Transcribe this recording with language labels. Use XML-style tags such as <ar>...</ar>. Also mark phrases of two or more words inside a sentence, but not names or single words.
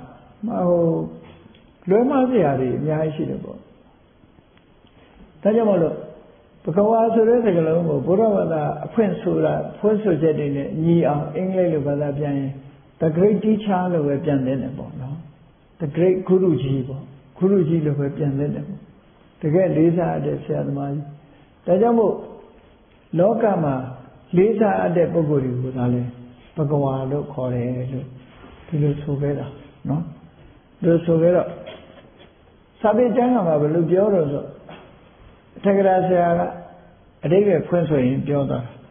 <my>လွဲမှားစရာတွေအများကြီးရှိတယ်ပေါ့ဒါကြောင့်မလို့ဘဂဝါဆိုတဲ့စကားလုံးကိုဘုရားဘာသာအဖွင့်ဆိုတာဖွင့်ဆို ချက်တွေနဲ့ညီအောင်အင်္ဂလိပ်လိုဘာသာပြန်ရင်</my> <en>the great teacher</en> <my>လို့ပဲပြန်တယ်ပေါ့နော်</my> <en>the great guru</en> <my>ကြီးပေါ့ဂုရုကြီးလိုပဲပြန်တယ်ပေါ့တကယ်လေးစားတဲ့ဆရာသမားကြီးဒါကြောင့်မို့လောကမှာလေးစားတဲ့ပုဂ္ဂိုလ်တွေကိုဒါလဲဘဂဝါလို့ခေါ်တယ်လို့ဒီလိုဆိုခဲ့တာနော်ဒီလိုဆိုခဲ့တော့စာပေကျမ်းကမှာဘယ်လိုပြောတော့ဆိုတက္ကရာဆရာကအဓိပ္ပာယ်ဖွင့်ဆိုရင်ပြောတာ</my>